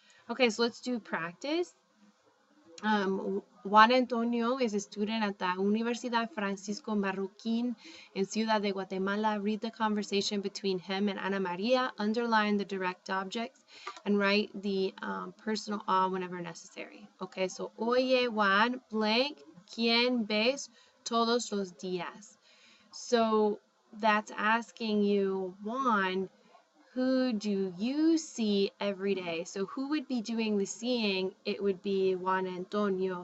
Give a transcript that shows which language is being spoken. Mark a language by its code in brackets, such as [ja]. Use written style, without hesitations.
[en] Okay, so let's do practice. Juan Antonio is a student at the Universidad Francisco Marroquín in Ciudad de Guatemala. Read the conversation between him and Ana Maria, underline the direct objects, and write the personal a whenever necessary. Okay, so [es] oye Juan, blank, ¿quién ves todos los días? [en] So that's asking you, Juan, who do you see every day? So who would be doing the seeing? It would be Juan Antonio.